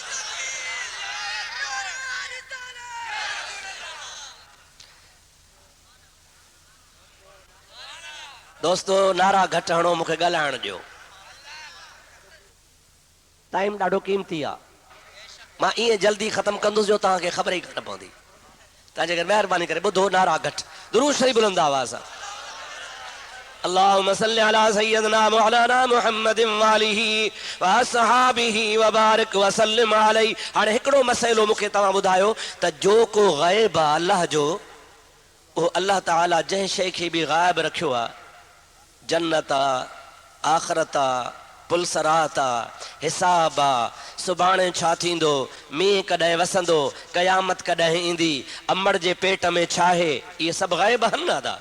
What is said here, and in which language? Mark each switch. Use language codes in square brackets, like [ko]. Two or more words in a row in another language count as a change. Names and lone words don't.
[sd] दोस्तो नारा घटि हणो, मूंखे ॻाल्हाइण ॾियो, टाइम ॾाढो क़ीमती आहे। मां ईअं जल्दी ख़त्म कंदुसि जो तव्हांखे ख़बर ई घटि पवंदी। तव्हां जेकर महिरबानी करे ॿुधो, नारा घटि, दुरूद शरीफ़ बुलंद आवाज़ सां। [ar] اللهم صل على سيدنا مولانا محمد و آله و أصحابه و بارك و سلم عليه. [sd] हाणे हिकिड़ो मसइलो मूंखे तव्हां ॿुधायो त जो को ग़ैब आहे अल्लाह जो, उहो अल्लाह ताला जंहिं शइ खे बि ग़ाइब रखियो आहे, जन्नत आहे, आख़िरत आहे, पुलसरात आहे, हिसाब आहे, सुभाणे छा थींदो, मींहुं कॾहिं वसंदो, क़यामत कॾहिं ईंदी, अमड़ जे पेट में छा आहे, इहे सभु ग़ैब आहिनि न दादा।